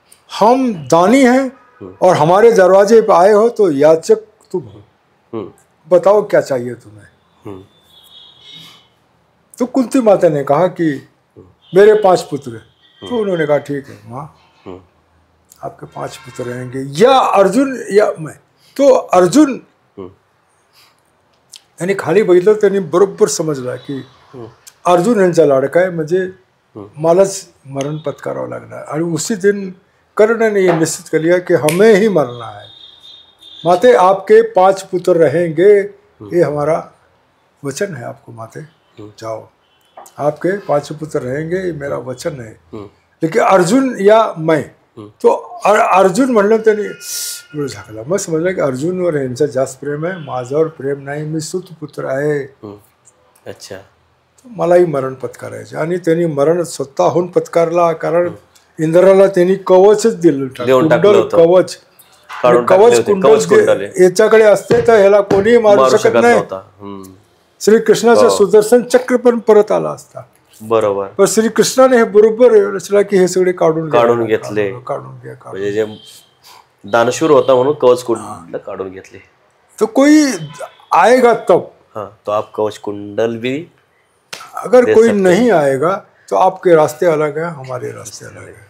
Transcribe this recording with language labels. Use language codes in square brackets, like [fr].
[hi] हम दानी हैं और हमारे दरवाजे पे आए हो तो याचक तुम हो, बताओ क्या चाहिए तुम्हें. तो कुंती माता ने कहा कि मेरे 5 पुत्र. तो उन्होंने कहा ठीक है माँ, आपके 5 पुत्र रहेंगे, या अर्जुन या मैं. [mr] तो अर्जुन यांनी खाली बघितलं, त्यांनी बरोबर समजला की अर्जुन यांचा लाडका आहे, म्हणजे मलाच मरण पत्करावं लागणार. [hi] आणि उसी दिन कर्ण ने ये निश्चित कर लिया कि हमें ही मरना है. माते आपके 5 पुत्र रहेंगे, ये हमारा वचन है आपको. माते जाओ, आपके 5 पुत्र रहेंगे, ये मेरा वचन है. लेकिन अर्जुन या मैं, [mr] तो अर्जुन म्हणलं त्यांनी डोळे झाकला. मग समजलं की अर्जुनवर यांचा जास्त प्रेम आहे, माझ्यावर प्रेम नाही, मी सुतपुत्र आहे. [hi] अच्छा. [mr] मलाही मरण पत्करायचे आणि त्यांनी मरण स्वतःहून पत्कारला, कारण इंद्राला त्यांनी कवचच दिलं, कुंडल कवच. कवच कुंडल याच्याकडे असते तर ह्याला कोणीही मारू शकत नाही. श्रीकृष्णाचा सुदर्शन चक्र पण परत आला असता. बरोबर. पण श्रीकृष्णाने हे बरोबर रचला की हे सगळे काढून घेतले. म्हणजे जे दानशूर होता म्हणून कवच कुंडल काढून घेतले. [hi] तो कोई आएगा तब, तो आप कवच कुंडल भी, अगर कोई नहीं आएगा तो आपके रास्ते अलग है, हमारे रास्ते अलग है.